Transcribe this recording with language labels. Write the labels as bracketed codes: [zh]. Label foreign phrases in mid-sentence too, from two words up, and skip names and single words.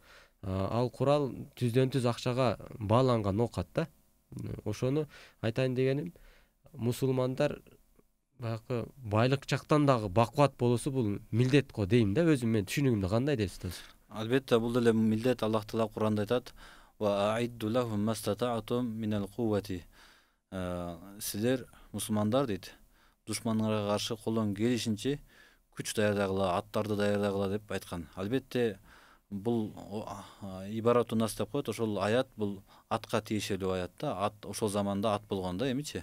[ky] Ал курал түздөн түз акчага бааланган окат да. Ошону айтайын дегеним, мусулмандар баягы байлык жактан дагы бакубат болуусу бул милдет го дейм да, өзүм мен түшүнүгүмдө. Кандай дейсиз? Албетте бул деле милдет. Аллах таала Куранда айтат: [ar] "وأعدوا لهم ما استطعتم من القوة". [ky] Силер мусулмандар дейт, душманыңарга каршы колдон келишинче күч даярдагыла, аттарды даярдагыла деп айткан. Албетте бул [ar] عبارة النص [ky] деп коет. Ошол аят бул атка тиешелүү аят да. Ат ошол заманда ат болгон да, эмичи.